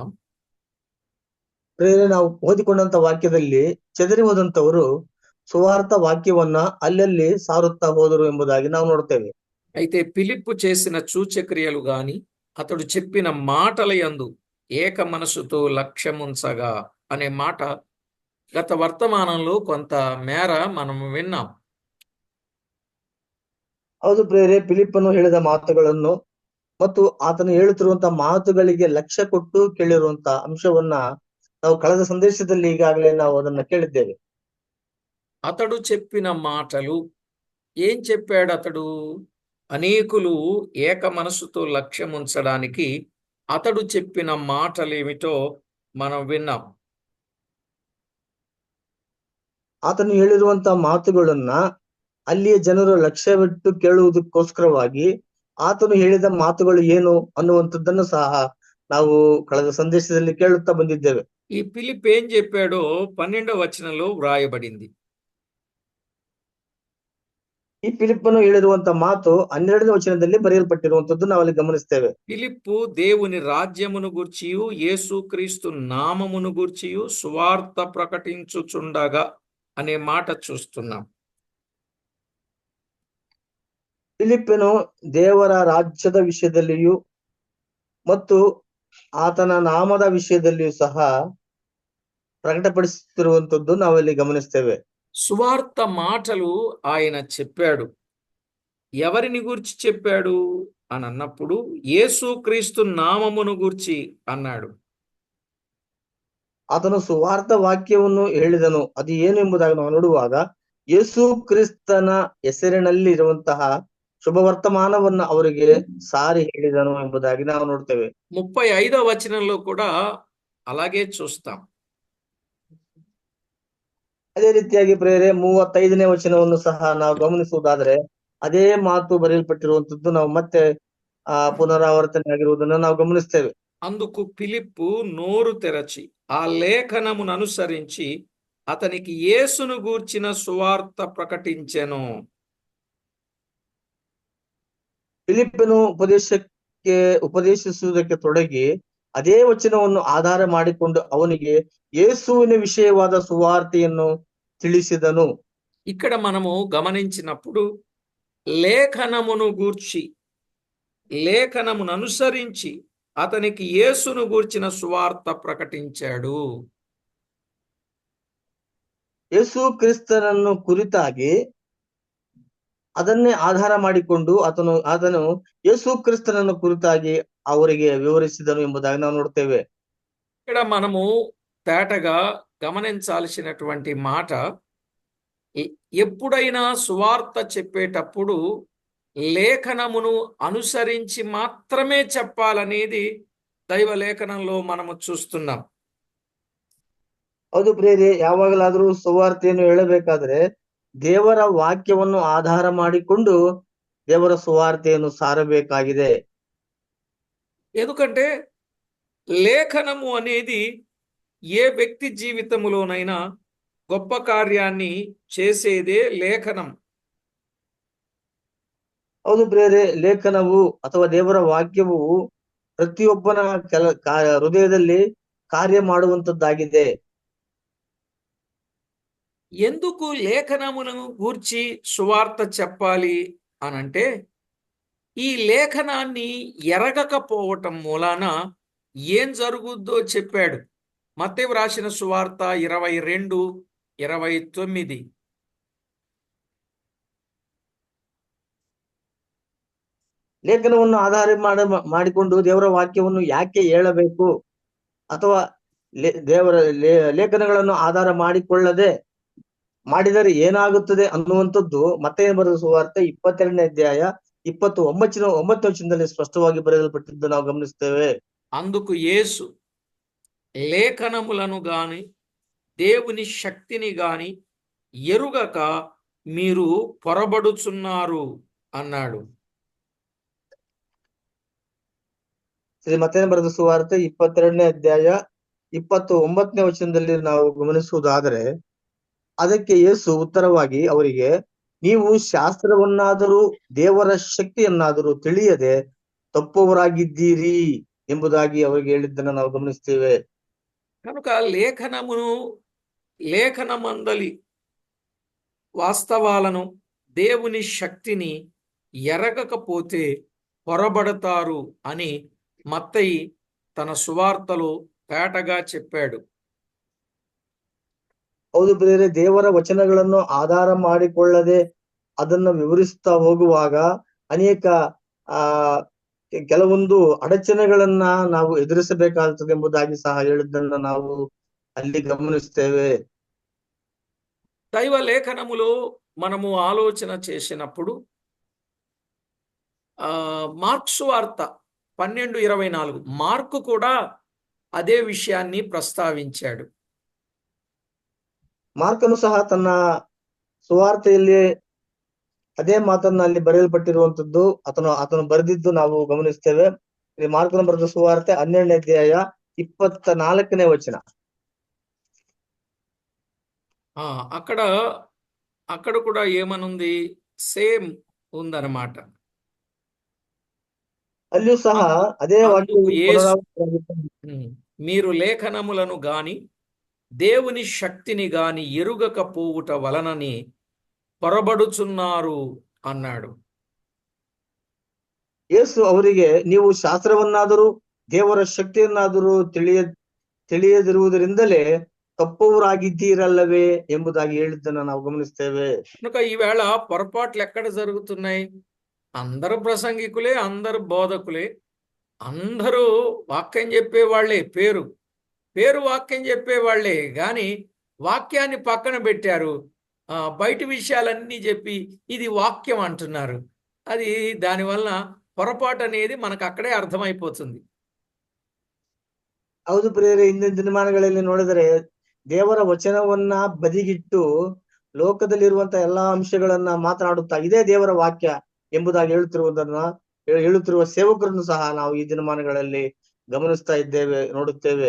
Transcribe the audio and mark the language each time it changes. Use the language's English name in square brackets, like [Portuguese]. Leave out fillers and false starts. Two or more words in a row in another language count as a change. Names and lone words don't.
[Kannada] ಪ್ರೇರೆ ನಾವು ಓದಿಕೊಂಡಂತ ವಾಕ್ಯದಲ್ಲಿ ಚೆದರಿ ಹೋದಂತವರು ಸುವಾರ್ಥ ವಾಕ್ಯವನ್ನ ಅಲ್ಲಲ್ಲಿ ಸಾರುತ್ತಾ ಹೋದರು ಎಂಬುದಾಗಿ ನಾವು ನೋಡ್ತೇವೆ. [Telugu] అయితే ఫిలిప్పు చేసిన సూచక్రియలు గాని అతడు చెప్పిన మాటల యందు ఏక మనసుతో లక్ష్యముంచగా అనే మాట గత వర్తమానంలో కొంత మేర మనం విన్నాం. [Kannada] ಹೌದು ಪ್ರೇರೆ, ಫಿಲಿಪ್ಪನು ಹೇಳಿದ ಮಾತುಗಳನ್ನು ಮತ್ತು ಆತನು ಹೇಳುತ್ತಿರುವಂತಹ ಮಾತುಗಳಿಗೆ ಲಕ್ಷ್ಯ ಕೊಟ್ಟು ಕೇಳಿರುವಂತ ಅಂಶವನ್ನ ನಾವು ಕಳೆದ ಸಂದೇಶದಲ್ಲಿ ಈಗಾಗಲೇ ನಾವು ಅದನ್ನ ಕೇಳಿದ್ದೇವೆ. [Telugu] అతడు చెప్పిన మాటలు, ఏం చెప్పాడు అతడు? అనేకులు ఏక మనసుతో లక్ష్యముంచడానికి అతడు చెప్పిన మాటలేమిటో మనం విన్నాం. [Kannada] ಆತನು ಹೇಳಿರುವಂತ ಮಾತುಗಳನ್ನ ಅಲ್ಲಿಯ ಜನರು ಲಕ್ಷ್ಯವಿಟ್ಟು ಕೇಳುವುದಕ್ಕೋಸ್ಕರವಾಗಿ ಆತನು ಹೇಳಿದ ಮಾತುಗಳು ಏನು ಅನ್ನುವಂಥದ್ದನ್ನು ಸಹ ನಾವು ಕಳೆದ ಸಂದೇಶದಲ್ಲಿ ಕೇಳುತ್ತಾ ಬಂದಿದ್ದೇವೆ. [Telugu] ఈ ఫిలిప్ ఏం చెప్పాడో 12వ వచనంలో వ్రాయబడింది. [Kannada] ಈ ಫಿಲಿಪ್ಪನು ಹೇಳಿರುವಂತ ಮಾತು 12ನೇ ವಚನದಲ್ಲಿ ಬರೆಯಲ್ಪಟ್ಟಿರುವಂತದ್ದು ನಾವಲ್ಲಿ ಗಮನಿಸ್ತೇವೆ. [Telugu] ఫిలిప్పు దేవుని రాజ్యమును గూర్చియు యేసుక్రీస్తు నామమును గూర్చియు సువార్త ప్రకటించుచుండగా అనే మాట చూస్తున్నాం. [Kannada] ಫಿಲಿಪ್ಪನು ದೇವರ ರಾಜ್ಯದ ವಿಷಯದಲ್ಲಿಯೂ ಮತ್ತು ಆತನ ನಾಮದ ವಿಷಯದಲ್ಲಿಯೂ ಸಹ ಪ್ರಕಟಪರುಸ್ತುನ್ನಂತದ್ದು ನಾವಲ್ಲಿ ಗಮನಿಸ್ತೇವೆ. [Telugu] సువార్త మాటలు ఆయన చెప్పాడు. ఎవరిని గూర్చి చెప్పాడు అని అన్నప్పుడు యేసుక్రీస్తు నామమును గూర్చి అన్నాడు. [Kannada] ಆತನು ಸುವಾರ್ಥ ವಾಕ್ಯವನ್ನು ಹೇಳಿದನು. ಅದು ಏನು ಎಂಬುದಾಗಿ ನಾವು ನೋಡುವಾಗ ಯೇಸು ಕ್ರಿಸ್ತನ ಹೆಸರಿನಲ್ಲಿ ಇರುವಂತಹ ಶುಭವರ್ತಮಾನವನ್ನ ಅವರಿಗೆ ಸಾರಿ ಹೇಳಿದನು ಎಂಬುದಾಗಿ ನಾವು ನೋಡ್ತೇವೆ. [Telugu] 35వ వచనంలో కూడా అలాగే చూస్తాం. [Kannada] ಅದೇ ರೀತಿಯಾಗಿ ಪ್ರೇರೆ 35ನೇ ವಚನವನ್ನು ಸಹ ನಾವು ಗಮನಿಸುವುದಾದ್ರೆ ಅದೇ ಮಾತು ಬರೆಯಲ್ಪಟ್ಟಿರುವಂತದ್ದು ನಾವು ಮತ್ತೆ ಪುನರಾವರ್ತನೆ ಆಗಿರುವುದನ್ನು ನಾವು ಗಮನಿಸ್ತೇವೆ. [Telugu] అందుకు ఫిలిప్పు నోరు తెరచి ఆ లేఖనమును అనుసరించి అతనికి యేసును గూర్చిన సువార్త ప్రకటించెను. [Kannada] ಫಿಲಿಪ್ಪನು ಉಪದೇಶಿಸುವುದಕ್ಕೆ ತೊಡಗಿ ಅದೇ ವಚನವನ್ನು ಆಧಾರ ಮಾಡಿಕೊಂಡು ಅವನಿಗೆ ಯೇಸುವಿನ ವಿಷಯವಾದ ಸುವಾರ್ತೆಯನ್ನು ತಿಳಿಸಿದನು. [Telugu] ఇక్కడ మనము గమనించినప్పుడు లేఖనమును గూర్చి లేఖనమును అనుసరించి అతనికి యేసును గూర్చిన సువార్త ప్రకటించాడు. [Kannada] ಯೇಸು ಕ್ರಿಸ್ತನನ್ನು ಕುರಿತಾಗಿ ಅದನ್ನೇ ಆಧಾರ ಮಾಡಿಕೊಂಡು ಆತನು ಯೇಸು ಕ್ರಿಸ್ತನನ್ನು ಕುರಿತಾಗಿ ಅವರಿಗೆ ವಿವರಿಸಿದನು ಎಂಬುದಾಗಿ ನಾವು ನೋಡ್ತೇವೆ. [Telugu] ఇక్కడ మనము తేటగా గమనించాల్సినటువంటి మాట, ఎప్పుడైనా సువార్త చెప్పేటప్పుడు లేఖనమును అనుసరించి మాత్రమే చెప్పాలనేది దైవ లేఖనంలో మనము చూస్తున్నాం. [Kannada] ಹೌದು ಪ್ರಿಯರೇ, ಯಾವಾಗಲಾದ್ರೂ ಸುವಾರ್ತೆಯನ್ನು ಹೇಳಬೇಕಾದ್ರೆ ದೇವರ ವಾಕ್ಯವನ್ನು ಆಧಾರ ಮಾಡಿಕೊಂಡು ದೇವರ ಸುವಾರ್ತೆಯನ್ನು ಸಾರಬೇಕಾಗಿದೆ. [Telugu] ఎందుకంటే లేఖనము అనేది ఏ వ్యక్తి జీవితములోనైనా గొప్ప కార్యాన్ని చేసేదే లేఖనం. [Kannada] ಹೌದು ಪ್ರಿಯರೇ, ಲೇಖನವು ಅಥವಾ ದೇವರ ವಾಕ್ಯವು ಪ್ರತಿಯೊಬ್ಬನ ಹೃದಯದಲ್ಲಿ ಕಾರ್ಯ ಮಾಡುವಂತದ್ದಾಗಿದೆ. [Telugu] ఎందుకు లేఖనమును గూర్చి సువార్త చెప్పాలి అనంటే, ఈ లేఖనాన్ని ఎరగకపోవటం మూలాన ఏం జరుగుద్దో చెప్పాడు. మత్తయి రాసిన సువార్త 22:29. [Kannada] ಲೇಖನವನ್ನು ಆಧಾರ ಮಾಡಿಕೊಂಡು ದೇವರ ವಾಕ್ಯವನ್ನು ಯಾಕೆ ಹೇಳಬೇಕು ಅಥವಾ ದೇವರ ಲೇಖನಗಳನ್ನು ಆಧಾರ ಮಾಡಿಕೊಳ್ಳದೆ ಮಾಡಿದರೆ ಏನಾಗುತ್ತದೆ ಅನ್ನುವಂಥದ್ದು ಮತ್ತೇನು ಬರೆದ ಸುವಾರ್ತೆ 22ನೇ ಅಧ್ಯಾಯ 29ನೇ ವಚನದಲ್ಲಿ ಸ್ಪಷ್ಟವಾಗಿ ಬರೆಯಲ್ಪಟ್ಟಿದ್ದು ನಾವು ಗಮನಿಸ್ತೇವೆ. [Telugu] అందుకు యేసు లేఖనములను గాని దేవుని శక్తిని గాని ఎరుగక మీరు పొరబడుచున్నారు అన్నాడు. [Kannada] ಶ್ರೀ ಮತ್ತೇನು ಬರೆದ ಸುವಾರ್ತೆ 22ನೇ ಅಧ್ಯಾಯ 29ನೇ ವಚನದಲ್ಲಿ ನಾವು ಗಮನಿಸುವುದಾದರೆ, ಅದಕ್ಕೆ ಯೇಸು ಉತ್ತರವಾಗಿ ಅವರಿಗೆ, ನೀವು ಶಾಸ್ತ್ರವನ್ನಾದರೂ ದೇವರ ಶಕ್ತಿಯನ್ನಾದರೂ ತಿಳಿಯದೆ ತಪ್ಪುವರಾಗಿದ್ದೀರಿ ಎಂಬುದಾಗಿ ಅವರಿಗೆ ಹೇಳಿದ್ದನ್ನು ನಾವು ಗಮನಿಸ್ತೇವೆ. [Telugu] కనుక లేఖనమందలి వాస్తవాలను దేవుని శక్తిని ఎరగకపోతే పొరబడతారు అని మత్తయి తన సువార్తలో తేటగా చెప్పాడు. [Kannada] ಹೌದು ಬೇರೆ, ದೇವರ ವಚನಗಳನ್ನು ಆಧಾರ ಮಾಡಿಕೊಳ್ಳದೆ ಅದನ್ನು ವಿವರಿಸುತ್ತಾ ಹೋಗುವಾಗ ಅನೇಕ ಕೆಲವೊಂದು ಅಡಚಣೆಗಳನ್ನ ನಾವು ಎದುರಿಸಬೇಕಾಗುತ್ತದೆ ಎಂಬುದಾಗಿ ಸಹ ಹೇಳಿದ್ದನ್ನ ನಾವು ಅಲ್ಲಿ ಗಮನಿಸ್ತೇವೆ. [Telugu] దైవ లేఖనములో మనము ఆలోచన చేసినప్పుడు మార్క్సు వార్త 12:24 మార్కు కూడా అదే విషయాన్ని ప్రస్తావించాడు. [Kannada] ಮಾರ್ಕನು ಸಹ ತನ್ನ ಸುವಾರ್ತೆಯಲ್ಲಿ ಅದೇ ಮಾತನ್ನ ಅಲ್ಲಿ ಬರೆಯಲ್ಪಟ್ಟಿರುವಂತದ್ದು ಆತನು ಬರೆದಿದ್ದು ನಾವು ಗಮನಿಸ್ತೇವೆ. ಮಾರ್ಕನು ಬರೆದ ಸುವಾರ್ತೆ 12ನೇ ಅಧ್ಯಾಯ 24ನೇ ವಚನ. [Telugu] అక్కడ కూడా ఏమనుంది, సేమ్ ఉందన్నమాట. [Kannada] ಅಲ್ಲಿಯೂ ಸಹ ಅದೇ ವಾಕ್ಯಂ [Telugu] మీరు లేఖనములను గాని దేవుని శక్తిని గాని ఎరుగకపోవుట వలనని పొరబడుచున్నారు అన్నాడు. [Kannada] ಯೇಸು ಅವರಿಗೆ, ನೀವು ಶಾಸ್ತ್ರವನ್ನಾದರೂ ದೇವರ ಶಕ್ತಿಯನ್ನಾದರೂ ತಿಳಿಯದಿರುವುದರಿಂದಲೇ ತಪ್ಪವರಾಗಿದ್ದೀರಲ್ಲವೇ ಎಂಬುದಾಗಿ ಹೇಳಿದ್ದನ್ನು ನಾವು గమనిస్తేవే. [Telugu] కనుక ఈవేళ పొరపాట్లు ఎక్కడ జరుగుతున్నాయి? అందరు ప్రసంగికులే, అందరు బోధకులే, అందరూ వాక్యం చెప్పేవాళ్లే, పేరు పేరు వాక్యం చెప్పేవాళ్లే, కానీ వాక్యాన్ని పక్కన పెట్టారు. బయట విషయాలన్నీ చెప్పి ఇది వాక్యం అంటున్నారు. అది దానివల్ల పొరపాటు అనేది మనకు అక్కడే అర్థమైపోతుంది. [Kannada] ಹೌದು ಪ್ರಿಯರೇ, ಇಂದಿನ ದಿನಮಾನಗಳಲ್ಲಿ ನೋಡಿದರೆ ದೇವರ ವಚನವನ್ನ ಬದಿಗಿಟ್ಟು ಲೋಕದಲ್ಲಿರುವಂತ ಎಲ್ಲಾ ಅಂಶಗಳನ್ನ ಮಾತನಾಡುತ್ತಾ ಇದೇ ದೇವರ ವಾಕ್ಯ ಎಂಬುದಾಗಿ ಹೇಳುತ್ತಿರುವ ಸೇವಕರನ್ನು ಸಹ ನಾವು ಈ ದಿನಮಾನಗಳಲ್ಲಿ ಗಮನಿಸ್ತಾ ಇದ್ದೇವೆ, ನೋಡುತ್ತೇವೆ.